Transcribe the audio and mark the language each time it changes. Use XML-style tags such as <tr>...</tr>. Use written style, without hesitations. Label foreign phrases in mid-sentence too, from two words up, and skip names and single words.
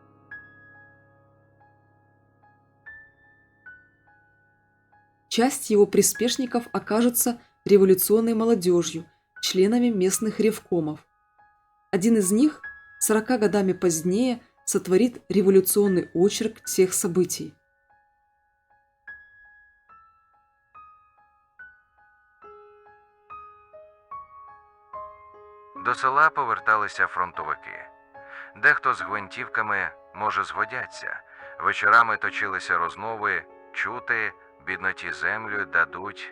<ru>Часть его приспешников окажутся революционной молодежью, членами местных ревкомов. Один из них 40 годами позднее сотворит революционный очерк всех событий.</ru> <uk>До села поверталися фронтовики. Дехто з гвинтівками, може, згодяться. Вечорами точилися розмови, чути, бідноті землю дадуть.</uk>